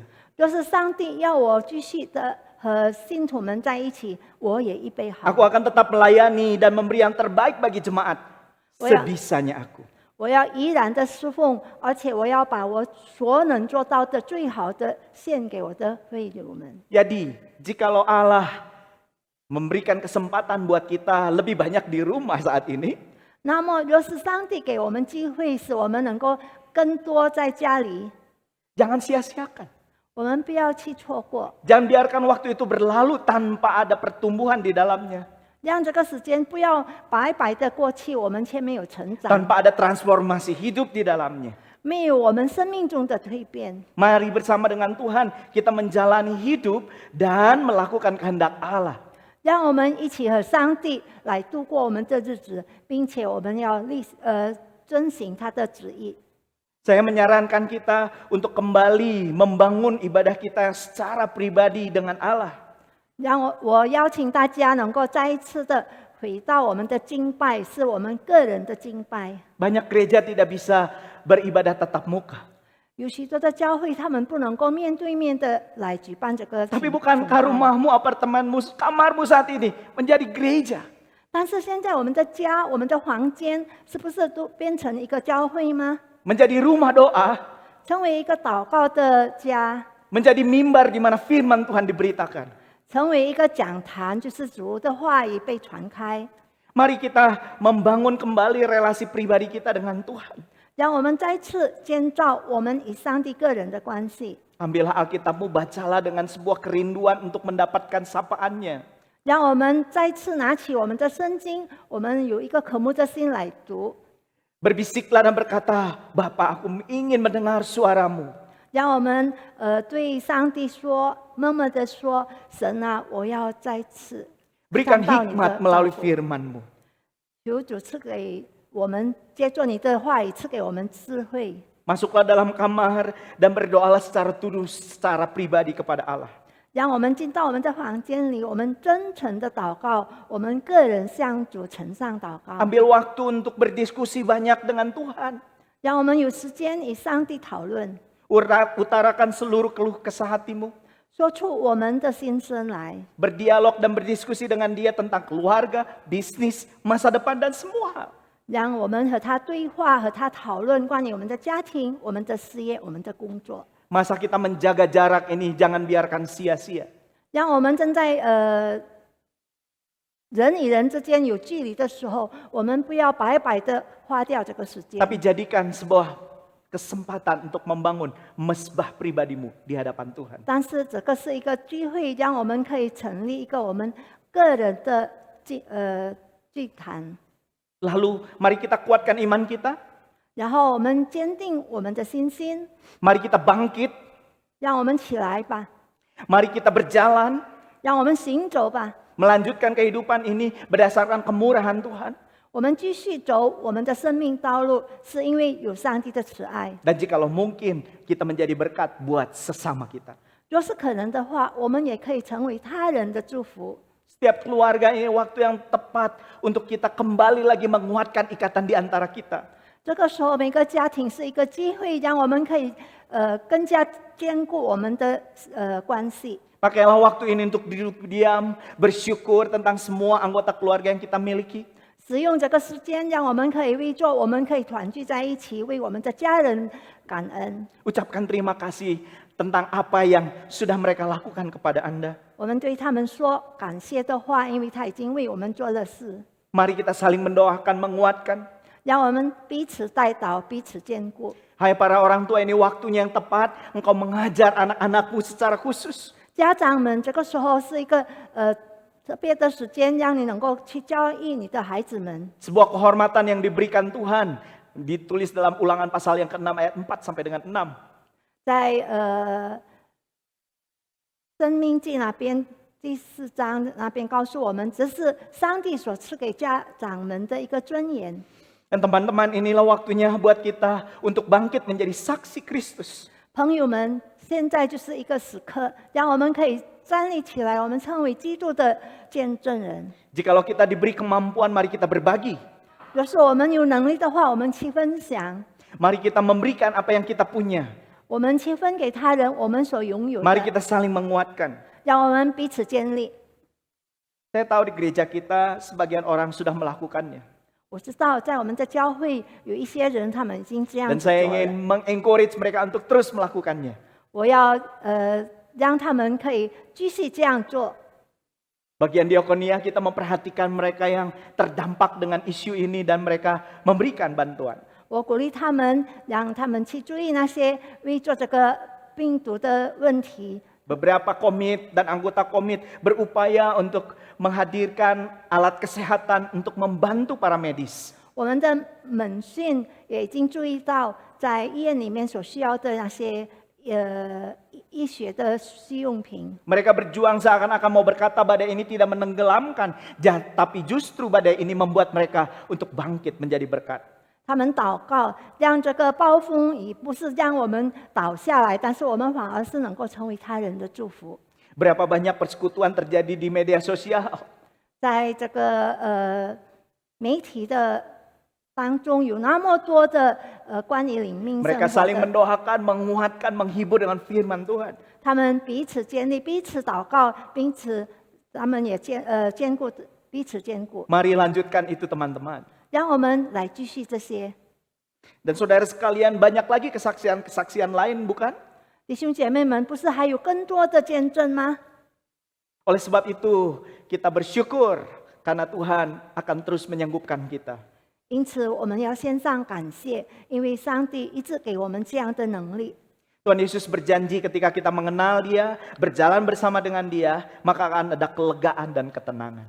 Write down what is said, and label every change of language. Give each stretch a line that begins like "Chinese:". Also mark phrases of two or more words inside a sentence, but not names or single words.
Chinese: 若是上帝要我继续的和信徒们在一起，我也预备好
Indonesian: Aku akan tetap melayani dan memberi yang terbaik bagi jemaat, sebisanya aku.
Chinese: 我要依然的侍奉，而且我要把我所能做到的最好的献给我的会友们。
Indonesian: Jadi, jikalau Allah memberikan kesempatan buat kita lebih banyak di rumah saat ini,
Chinese: 那么，若是上帝给我们机会，使我们能够更多在家里，
Indonesian: jangan sia-siakan.
Chinese: 我们不要去错过，
Indonesian: Jangan biarkan waktu itu berlalu tanpa ada pertumbuhan di dalamnya,
Chinese: 让这个时间不要白白的过去，我们却没有成长，
Indonesian: tanpa ada transformasi hidup di dalamnya.
Chinese: 没有我们生命中的蜕变。
Indonesian: Mari bersama dengan Tuhan kita menjalani hidup dan melakukan kehendak Allah.
Chinese: 让我们一起和上帝来度过我们的日子，并且我们要遵行他的旨意。
Indonesian: Saya menyarankan kita untuk kembali membangun ibadah kita secara pribadi dengan Allah.
Chinese: 让我邀请大家能够再一次的回到我们的敬拜，是我们个人的敬拜。
Indonesian: Banyak gereja tidak bisa beribadah tatap muka.
Chinese: 有许多的教会，他们不能够面对面的来举办这个。
Indonesian: Tapi bukankah rumahmu, apartemenmu, kamarmu saat ini menjadi gereja?
Chinese: 但是现在我们的家、我们的房间，是不是都变成一个教会吗？
Indonesian: Menjadi rumah doa,
Chinese: 成为一个祷告的家，
Indonesian: menjadi mimbar di mana firman Tuhan diberitakan.
Chinese: 成为一个讲坛，就是主的话语被传开。
Indonesian: Mari kita membangun kembali relasi pribadi kita dengan Tuhan.
Chinese: 让我们再次建造我们与上帝个人的关系。
Indonesian: Ambillah Alkitabmu, bacalah dengan sebuah kerinduan untuk mendapatkan sapaannya.
Chinese: 让我们再次拿起我们的圣经，我们有一个渴慕的心来读。
Indonesian: Berbisiklah dan berkata, Bapa, aku ingin mendengar suaramu.
Chinese: 让我们对上帝说，默默的说：“神啊，我要再次
Indonesian: Berikan
Chinese: 看到你的
Indonesian: hikmat melalui
Chinese: 道
Indonesian: firman-Mu.
Chinese: 求主赐给我们，借助你的话语赐给我们智慧。
Indonesian: Masuklah dalam kamar dan berdoalah secara tulus, secara pribadi kepada Allah.
Chinese: 让我们进到我们的房间里，我们真诚的祷告，我们个人向主呈上祷告。
Indonesian: Ambil waktu untuk berdiskusi banyak dengan Tuhan.
Chinese: 让我们有时间与上帝讨论，
Indonesian: Utarakan seluruh keluh kesah hatimu.
Chinese: 说出我们的心声来。
Indonesian: Berdialog dan berdiskusi dengan dia tentang keluarga, bisnis, masa depan, dan semua hal.
Chinese: 让我们和他对话，和他讨论关于我们的家庭、我们的事业、我们的工作。
Indonesian: Masa kita menjaga jarak ini jangan biarkan sia-sia.
Chinese: 让我们正在人与人之间有距离的时候，我们不要白白的花掉这个时间，
Indonesian: Tapi jadikan sebuah kesempatan untuk membangun mesbah pribadimu di hadapan Tuhan.
Chinese: 但是这个是一个机会，让我们可以成立一个我们个人的祭坛，
Indonesian: Lalu mari kita kuatkan iman kita.
Chinese: 然后我们坚定我们的信心，
Indonesian: Mari kita bangkit.
Chinese: 让我们起来吧，
Indonesian: Mari kita berjalan.
Chinese: 让我们行走吧，
Indonesian: Melanjutkan kehidupan ini berdasarkan kemurahan Tuhan.
Chinese: 我们继续走我们的生命道路，是因为有上帝的慈爱。
Indonesian: Dan jikalau mungkin kita menjadi berkat buat sesama kita.
Chinese: 若是可能的话，我们也可以成为他人的祝福。
Indonesian: Setiap keluarga ini waktu yang tepat untuk kita kembali lagi menguatkan ikatan di antara kita.
Chinese: 这个时候，每个家庭是一个机会，让我们可以更加坚固我们的关系。
Indonesian: Pakailah waktu ini untuk duduk diam, bersyukur tentang semua anggota keluarga yang kita miliki.
Chinese: 使用这个时间，让我们可以为做，我们可以团聚在一起，为我们的家人感恩。
Indonesian: Ucapkan terima kasih tentang apa yang sudah mereka lakukan kepada Anda.
Chinese: 我们对他们说感谢的话，因为他已经为我们做了事。
Indonesian: Mari kita saling mendoakan, menguatkan.
Chinese: 让我们彼此带导，彼此兼顾。
Indonesian: Hai para orang tua, ini waktunya yang tepat engkau mengajar anak-anakmu secara khusus.
Chinese: 家长们，这个时候是一个特别的时间，让你能够去教育你的孩子们。
Indonesian: Sebuah kehormatan yang diberikan Tuhan, ditulis dalam Ulangan pasal yang ke-6 ayat 4 sampai dengan 6.
Chinese: 在生命记那边第4章那边告诉我们，这是上帝所赐给家长们的一个尊严。
Indonesian: Dan teman-teman, inilah waktunya buat kita untuk bangkit menjadi saksi Kristus.
Chinese: 朋友们，现在就是一个时刻，让我们可以站立起来，我们成为基督的见证人。
Indonesian: Jikalau kita diberi kemampuan, mari kita berbagi.
Chinese: 若是我们有能力的话，我们去分享，
Indonesian: Mari kita memberikan apa yang kita punya.
Chinese: 我们去分给他人我们所拥有
Indonesian: Mari
Chinese: 的，
Indonesian: kita saling menguatkan.
Chinese: 让我们彼此建立。
Indonesian: Saya tahu di gereja kita sebagian orang sudah melakukannya.
Chinese: 我知道，在我们的教会有一些人，他们已经这样
Indonesian: Dan
Chinese: 子做
Indonesian: saya
Chinese: 了。
Indonesian: ingin mengencourage mereka untuk terus melakukannya.
Chinese: 我要让他们可以继续这样做。
Indonesian: Bagian diakonia kita memperhatikan mereka yang terdampak dengan isu ini dan mereka memberikan bantuan.
Chinese: 我鼓励他们，让他们去注意那些为做这个病毒的问题。
Indonesian: Beberapa komit dan anggota komit berupaya untuk menghadirkan alat kesehatan untuk membantu para medis.
Chinese: 我们的门训也已经注意到，在医院里面所需要的那些医学的用品。
Indonesian: Mereka berjuang seakan-akan mau berkata badai ini tidak menenggelamkan, tapi justru badai ini membuat mereka untuk bangkit menjadi berkat.
Chinese: 他们祷告，让这个暴风雨不是让我们倒下来，但是我们反而是能够成为他人的祝福。
Indonesian: Berapa banyak persekutuan terjadi di media sosial.
Chinese: 在这个媒体的当中，有那么多的关于灵命生
Indonesian: Mereka
Chinese: 活
Indonesian: saling
Chinese: 的，
Indonesian: mendoakan, menguatkan, menghibur dengan firman Tuhan.
Chinese: 他们彼此建立、彼此祷告，彼此他们也兼顾彼此兼顾。
Indonesian: Mari lanjutkan itu teman-teman.
Chinese: 让我们来继续这些。
Indonesian: Dan saudara sekalian, banyak lagi kesaksian-kesaksian lain bukan?
Chinese: 弟兄姐妹们，不是还有更多的见证吗？
Indonesian: Oleh sebab itu, kita bersyukur karena Tuhan akan terus menyanggupkan kita.
Chinese: 因此，我们要献上感谢，因为上帝一直给我们这样的能力。
Indonesian: Tuhan Yesus berjanji ketika kita mengenal Dia, berjalan bersama dengan Dia, maka akan ada kelegaan dan ketenangan.